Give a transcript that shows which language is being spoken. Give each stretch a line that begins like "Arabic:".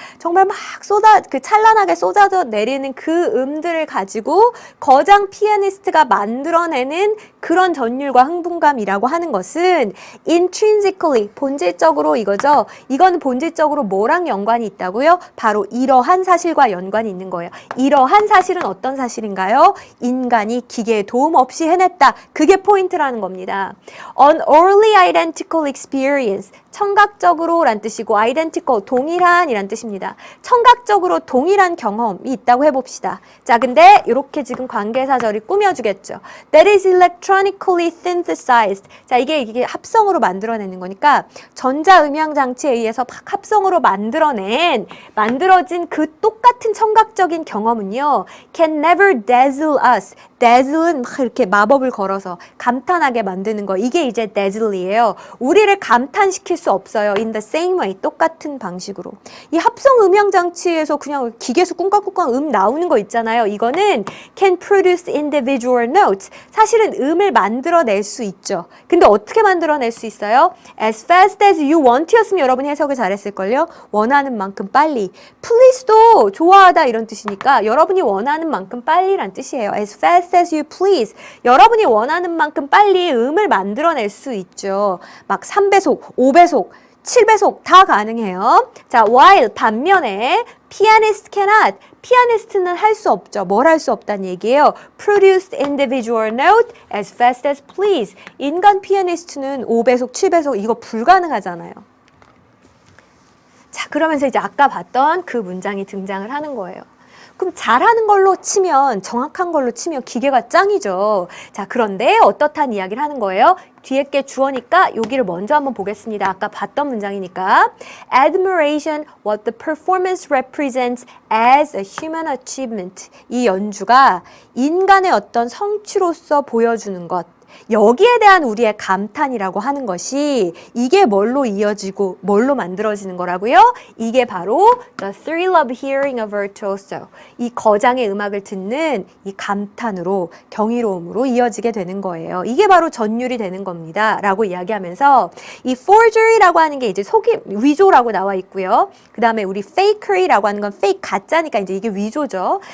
Korean: 정말 막 찬란하게 쏟아져 내리는 그 음들을 가지고 거장 피아니스트가 만들어내는 그런 전율과 흥분감이라고 하는 것은 intrinsically, 본질적으로 이거죠. 이건 본질적으로 뭐랑 연관이 있다고요? 바로 바로 이러한 사실과 연관이 있는 거예요. 이러한 사실은 어떤 사실인가요? 인간이 기계의 도움 없이 해냈다. 그게 포인트라는 겁니다.
English: An early identical experience.
Korean: 청각적으로 란 뜻이고 identical, 동일한 이란 뜻입니다. 청각적으로 동일한 경험이 있다고 해봅시다. 자, 근데 이렇게 지금 관계사절이 꾸며주겠죠.
English: That is electronically synthesized.
Korean: 자, 이게 합성으로 만들어내는 거니까 전자음향장치에 의해서 합성으로 만들어진 그 똑같은 청각적인 경험은요.
English: Can never dazzle us.
Korean: dazzle은 막 이렇게 마법을 걸어서 감탄하게 만드는 거. 이게 이제 dazzle이에요. 우리를 감탄시킬 수 없어요.
English: In the same way.
Korean: 똑같은 방식으로. 이 합성 음향장치에서 그냥 기계에서 꿍깍꿍깍 나오는 거 있잖아요. 이거는
English: can produce individual notes.
Korean: 사실은 음을 만들어낼 수 있죠. 근데 어떻게 만들어낼 수 있어요?
English: As fast as you want
Korean: 였으면 여러분이 해석을 잘했을걸요? 원하는 만큼 빨리. please도 좋아하다 이런 뜻이니까 여러분이 원하는 만큼 빨리란 뜻이에요.
English: As fast as you please.
Korean: 여러분이 원하는 만큼 빨리 음을 만들어낼 수 있죠. 막 3배속, 5배속, 7배속 다 가능해요.
English: 자, while
Korean: 반면에
English: pianist cannot.
Korean: 피아니스트는 할 수 없죠. 뭘 할 수 없다는 얘기예요.
English: Produce individual note as fast as please.
Korean: 인간 피아니스트는 5배속, 7배속 이거 불가능하잖아요. 자, 그러면서 이제 아까 봤던 그 문장이 등장을 하는 거예요. 그럼 잘하는 걸로 치면, 정확한 걸로 치면 기계가 짱이죠. 자, 그런데 어떻다는 이야기를 하는 거예요? 뒤에 게 주어니까 여기를 먼저 한번 보겠습니다. 아까 봤던 문장이니까.
English: Admiration, what the performance represents as a human achievement.
Korean: 이 연주가 인간의 어떤 성취로서 보여주는 것. 여기에 대한 우리의 감탄이라고 하는 것이 이게 뭘로 이어지고 뭘로 만들어지는 거라고요? 이게 바로
English: the thrill of hearing a virtuoso.
Korean: 이 거장의 음악을 듣는 이 감탄으로 경이로움으로 이어지게 되는 거예요. 이게 바로 전율이 되는 겁니다. 라고 이야기하면서 이 forgery라고 하는 게 이제 속임, 위조라고 나와 있고요. 그 다음에 우리 fakery라고 하는 건 fake 가짜니까 이제 이게 위조죠.